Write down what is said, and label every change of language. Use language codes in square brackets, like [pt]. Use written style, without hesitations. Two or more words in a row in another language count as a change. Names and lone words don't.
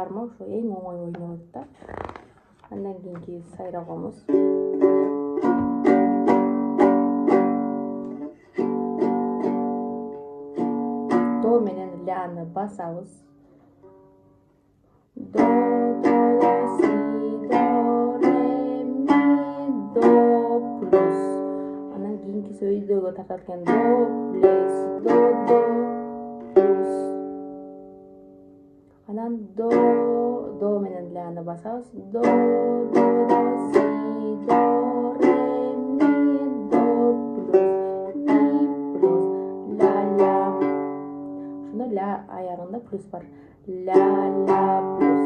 [ky] ошо эң оңой ойногот да. Андан кийинки сайрагыбыз до менен ляны басабыз. До, си, до, ре, ми, до плюс. Анан кийинки сөйдөгө тартат экен. До плюс, до плюс. Анан до менен ляны басабыз. До, си, до, ре, ми, до плюс, ми плюс, ля, ля. Ошондо ля аягында плюс бар. Ля, ля плюс.